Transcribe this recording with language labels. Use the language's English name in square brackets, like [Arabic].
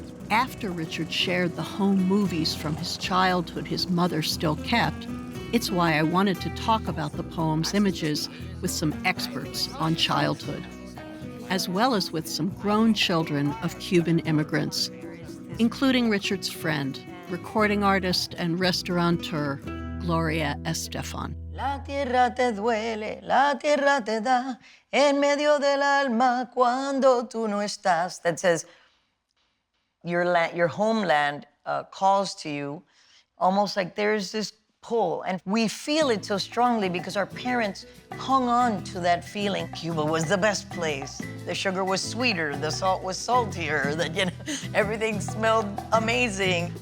[English] After Richard shared the home movies from his childhood his mother still kept, it's why I wanted to talk about the poem's images with some experts on childhood, as well as with some grown children of Cuban immigrants, including Richard's friend, recording artist and restaurateur, Gloria Estefan. [Spanish] La tierra te duele, la tierra te da, en medio del alma cuando tú no estás. [English] That says your homeland calls to you, almost like there's this pull. And we feel it so strongly because our parents hung on to that feeling. Cuba was the best place. The sugar was sweeter, the salt was saltier, everything smelled amazing.